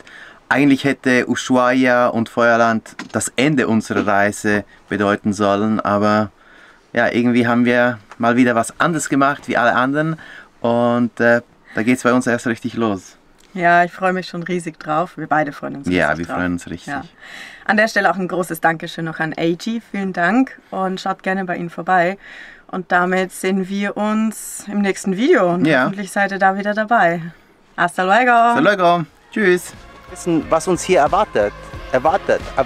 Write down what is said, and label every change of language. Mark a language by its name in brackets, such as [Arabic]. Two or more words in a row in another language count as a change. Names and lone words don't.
[German] Eigentlich hätte Ushuaia und Feuerland das Ende unserer Reise bedeuten sollen, aber ja, irgendwie haben wir mal wieder was anderes gemacht wie alle anderen und da geht es bei uns erst richtig los. Ja, ich freue mich schon riesig drauf. Wir beide freuen uns riesig drauf. Ja, wir freuen uns richtig. Ja. An der Stelle auch ein großes Dankeschön noch an AG. Vielen Dank und schaut gerne bei Ihnen vorbei. Und damit sehen wir uns im nächsten Video und hoffentlich seid ihr da wieder dabei. [Spanish] Hasta luego! Hasta luego! [German] Tschüss! Wissen, was uns hier erwartet. Erwartet.